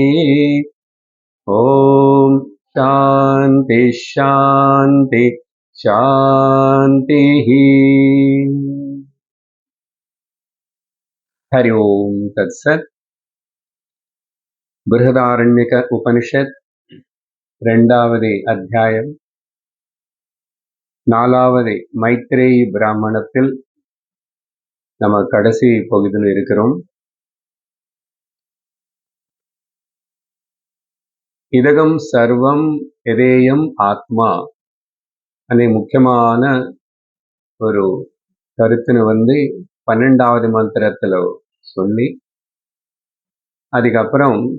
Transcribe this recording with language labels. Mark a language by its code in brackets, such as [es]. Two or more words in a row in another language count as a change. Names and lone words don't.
[sa] ॐ शान्ति शान्ति शान्तिः। हरि ओम् तत्सत्। [ta] बृहदारण्यक उपनिषत् இரண்டாவது அத்தியாயம் நாலாவது மைத்ரேயி பிராமணத்தில் நம்ம கடைசி பகுதியில் இருக்கிறோம். [sa] इदं सर्वं यदयम् आत्मा [ta] அనే முக்கியமான ஒரு கருத்துன்னு 12வது மந்திரத்துல சொல்லி அதுக்கப்புறம்